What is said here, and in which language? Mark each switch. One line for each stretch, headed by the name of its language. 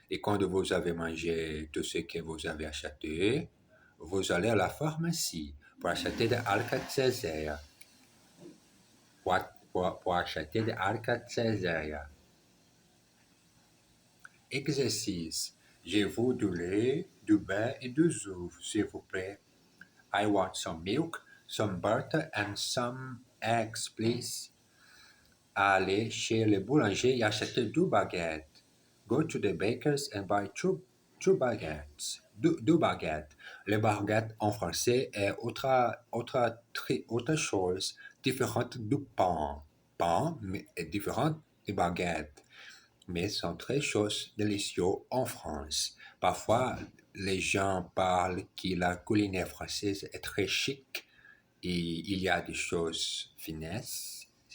French: Et quand vous avez mangé tout ce que vous avez acheté, vous allez à la pharmacie pour acheter des Alka-Seltzer. Pour acheter des Alka-Seltzer. Exercice. Je veux du lait, du beurre et du œufs, s'il vous plaît.
English: I want some milk, some butter and some eggs, please.
French: Aller chez le boulanger et acheter deux baguettes.
English: Go to the baker's and buy two baguettes.
French: Deux baguettes. Les baguettes en français est autre chose différente du pain. Pain est différent des baguettes, mais sont très choses délicieuses en France. Parfois, les gens parlent que la culinaire française est très chic et il y a des choses finesses.